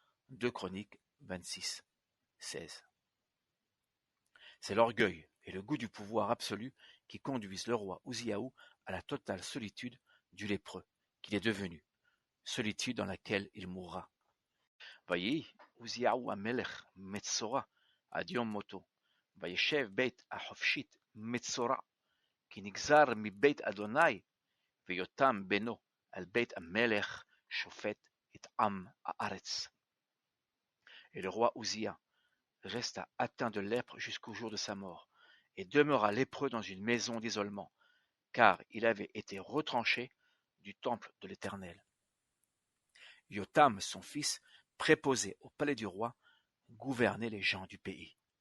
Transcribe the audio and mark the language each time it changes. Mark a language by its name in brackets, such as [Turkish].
[French] 2 Chroniques 26, 16. C'est l'orgueil et le goût du pouvoir absolu qui conduisent le roi Uzziyahu à la totale solitude du lépreux qu'il est devenu, solitude dans laquelle il mourra. [Hebrew] ויהי עוזיהו המלך מצורע עד יום מותו, וישב בית החופשית מצורע, כי נגזר מבית אדוני, ויותם בנו על בית המלך שופט את עם הארץ. [French] Et le roi Uzziah resta atteint de lèpre jusqu'au jour de sa mort, et demeura lépreux dans une maison d'isolement, car il avait été retranché du temple de l'Éternel. Yotam, son fils, préposé au palais du roi, gouvernait les gens du pays.